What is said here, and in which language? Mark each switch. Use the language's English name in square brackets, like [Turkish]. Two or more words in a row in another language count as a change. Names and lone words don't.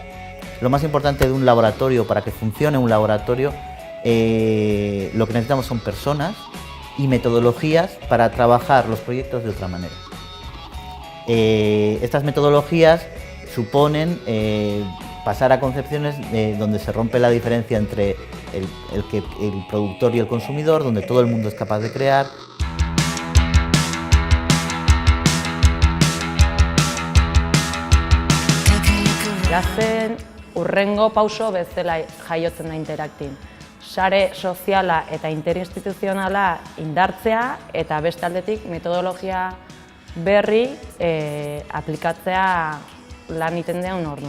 [Spanish] Lo más importante de un laboratorio, para que funcione un laboratorio, lo que necesitamos son personas y metodologías para trabajar los proyectos de otra manera. Estas metodologías suponen pasar a concepciones donde se rompe la diferencia entre el productor y el consumidor, donde todo el mundo es capaz de crear. [Basque] Gazten urrengo pauso bezala jaiotzen da Interactin. Sare soziala eta interinstituzionala indartzea eta beste aldetik metodologia berri aplikatzea lan egiten deun orduan.